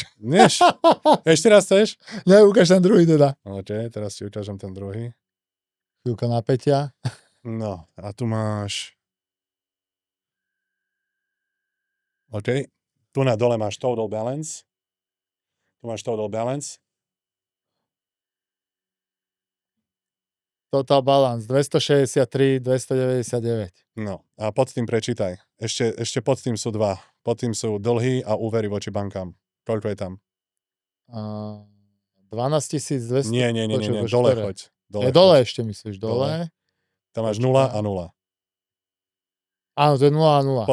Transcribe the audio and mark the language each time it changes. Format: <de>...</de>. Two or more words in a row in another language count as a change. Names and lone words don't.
<sk>Nieš? Ešte raz chceš? Ne, ukáž ten druhý teda. OK, teraz ti ukážem ten druhý. Chvíľka napätia. No, a tu máš... OK. Tu na dole máš</sk> <en>total balance.</en> <sk>Tu máš</sk> <en>total balance. Total balance 263, 299.</en> <sk>No, a pod tým prečítaj. Ešte pod tým sú 2. Pod tým sú dlhy a úvery voči bankám. Koľko je tam? 12 200. Nie, dole choď. Dole ešte myslíš, dole. Tam máš 0 a 0. Áno, to je 0 a 0.</sk>